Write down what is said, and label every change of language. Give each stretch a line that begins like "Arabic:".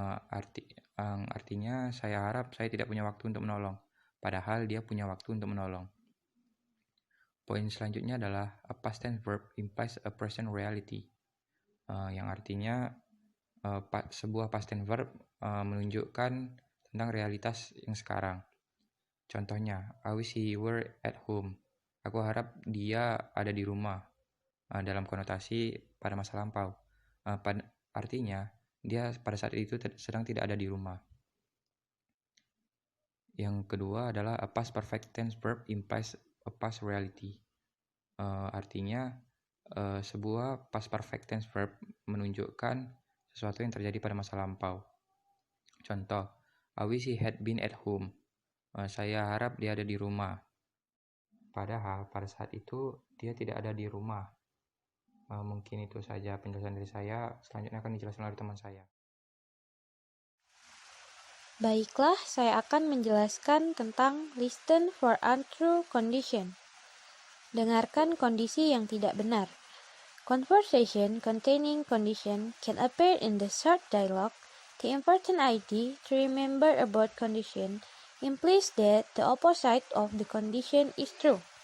Indonesian: Artinya saya harap saya tidak punya waktu untuk menolong, padahal dia punya waktu untuk menolong. Poin selanjutnya adalah
English: a past tense verb implies a present reality,
Indonesian: yang artinya sebuah past tense verb menunjukkan tentang realitas yang sekarang.
English: Contohnya, I wish he were at home.
Indonesian: Aku harap dia ada di rumah, dalam konotasi pada masa lampau. Artinya dia pada saat itu sedang tidak ada di rumah. Yang kedua adalah
English: a past perfect tense verb implies a past reality.
Indonesian: Artinya sebuah past perfect tense verb menunjukkan sesuatu yang terjadi pada masa lampau.
English: Contoh, I wish he had been at home.
Indonesian: Saya harap dia ada di rumah. Padahal pada saat itu dia tidak ada di rumah. Mungkin itu saja penjelasan dari saya. Selanjutnya akan dijelaskan oleh teman saya. Baiklah, saya akan menjelaskan tentang
English: listen for untrue condition.
Indonesian: Dengarkan kondisi yang tidak benar.
English: Conversation containing condition can appear in the short dialogue. The important idea to remember about condition implies that the opposite of the condition is true.